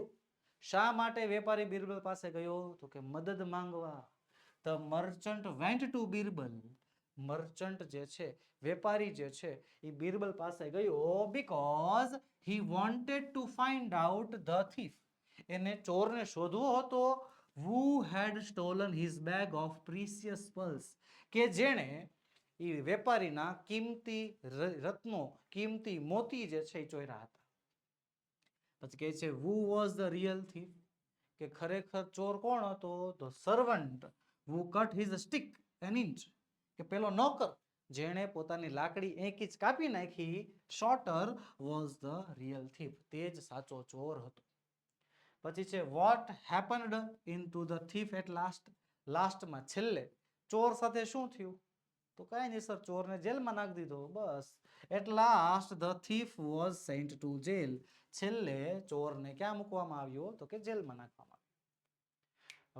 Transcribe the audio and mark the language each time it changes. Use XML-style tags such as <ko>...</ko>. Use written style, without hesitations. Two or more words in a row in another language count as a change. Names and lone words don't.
<gu>શા માટે વેપારી બિરબલ પાસે ગયો? તો કે મદદ માંગવા.</gu> <en>The merchant went to Birbal.</en> <gu>મર્ચન્ટ જે છે, વેપારી જે છે, એ બિરબલ પાસે ગયો</gu> <en>because he wanted to find out the thief.</en> <gu>એને ચોરને શોધવો હતો.</gu> <en>who had stolen his bag of precious pearls,</en> <gu>કે જેણે એ વેપારીના કિંમતી રત્નો, કિંમતી મોતી જે છે એ ચોર્યા હતા. પછી કહે છે</gu> <en>who was the real thief,</en> <gu>કે ખરેખર ચોર કોણ હતો? તો સર્વન્ટ.</gu> <en>who cut his stick an inch,</en> <gu>કે પેલો નોકર જેણે પોતાની લાકડી 1 ઇંચ કાપી નાખી.</gu> <en>શોર્ટર was the real thief,</en> <gu>તે જ સાચો ચોર હતો. પછી છે</gu> <en>what happened in to the thief at last.</en> <gu>લાસ્ટમાં છેલ્લે ચોર સાથે શું થયું? તો કાંઈ નહીં સર, ચોરને જેલમાં નાખી દીધો, બસ.</gu> <en>At last the thief was sent to jail.</en> <gu>છેલ્લે ચોરને ક્યાં મૂકવામાં આવ્યો? તો કે જેલમાં નાખવામાં આવ્યો.</gu>